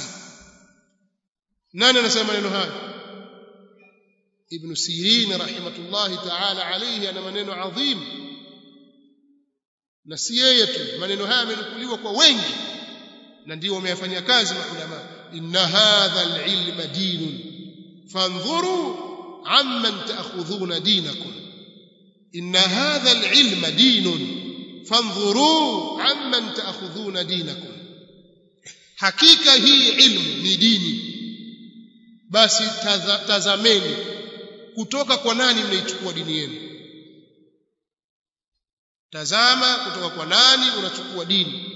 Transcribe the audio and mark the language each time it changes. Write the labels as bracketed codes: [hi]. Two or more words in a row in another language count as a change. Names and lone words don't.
[sw] Nani anasema maneno haya? Ibn Sirin [ar] رحمة الله تعالى عليه, [sw] ana maneno adhim, na si yeye tu, maneno haya yamenukuliwa kwa wengi na ndio wameyafanyia kazi maulama. [ar] إن هذا العلم دين فانظروا عمن تأخذون دينكم. إن هذا العلم دين فانظروا عمن تأخذون دينكم. [sw] Hakika hii ilmu ni dini, basi tazameni kutoka kwa nani mnaichukua dini yenu. Tazama kutoka kwa nani unachukua dini.